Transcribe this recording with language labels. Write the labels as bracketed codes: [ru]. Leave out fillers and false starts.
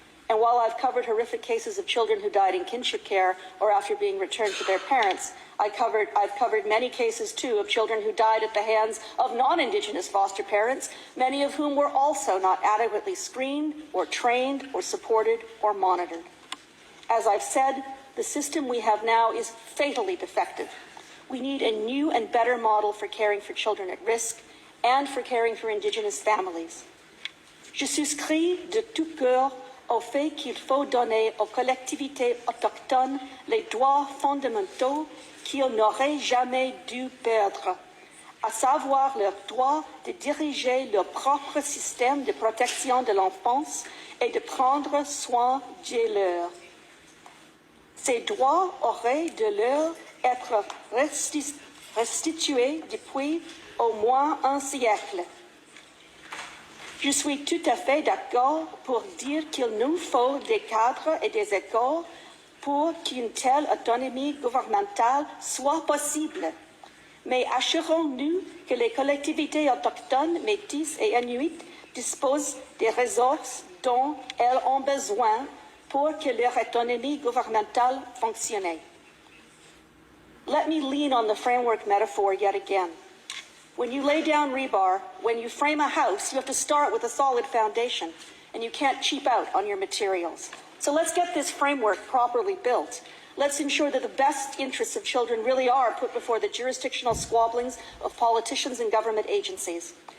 [en] And while I've covered horrific cases of children who died in kinship care or after being returned to their parents, I've covered many cases too of children who died at the hands of non-Indigenous foster parents, many of whom were also not adequately screened or trained or supported or monitored. As I've said, the system we have now is fatally defective. We need a new and better model for caring for children at risk and for caring for Indigenous families. [fr] Je souscris de tout cœur au fait qu'il faut donner aux collectivités autochtones les droits fondamentaux qu'ils n'auraient jamais dû perdre, à savoir leur droit de diriger leur propre système de protection de l'enfance et de prendre soin de leur. Ces droits auraient de leur être restitués depuis au moins un siècle. Je suis tout à fait d'accord pour dire qu'il nous faut des cadres et des écoles pour qu'une telle autonomie gouvernementale soit possible. Mais assurons-nous que les collectivités autochtones, métisses et inuites disposent des ressources dont elles ont besoin pour que leur autonomie gouvernementale fonctionne. [en] Let me lean on the framework metaphor yet again. When you lay down rebar, when you frame a house, you have to start with a solid foundation, and you can't cheap out on your materials. So let's get this framework properly built. Let's ensure that the best interests of children really are put before the jurisdictional squabblings of politicians and government agencies.